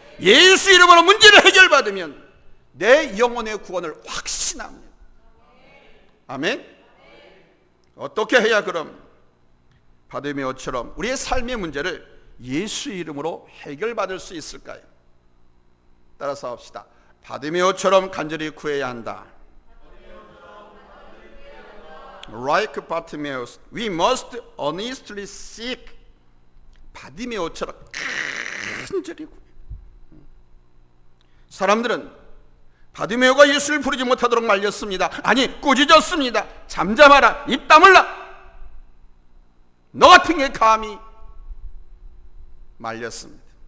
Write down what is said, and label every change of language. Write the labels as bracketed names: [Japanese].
[Korean] 예수 이름으로 문제를 해결받으면 내 영혼의 구원을 확신합니다. 아멘. 어떻게 해야 그럼 바디메오처럼 우리의 삶의 문제를 예수 이름으로 해결받을 수 있을까요? 따라서 합시다. 바디메오처럼 간절히 구해야 한다. [English] Like Bartimaeus, we must earnestly seek. [Korean] 바디메오처럼 간절히 구해. 사람들은 바디메오가 예수를 부르지 못하도록 말렸습니다. 아니 꾸짖었습니다. 잠잠하라, 입 다물라. 너 같은 게 감히 말렸습니다.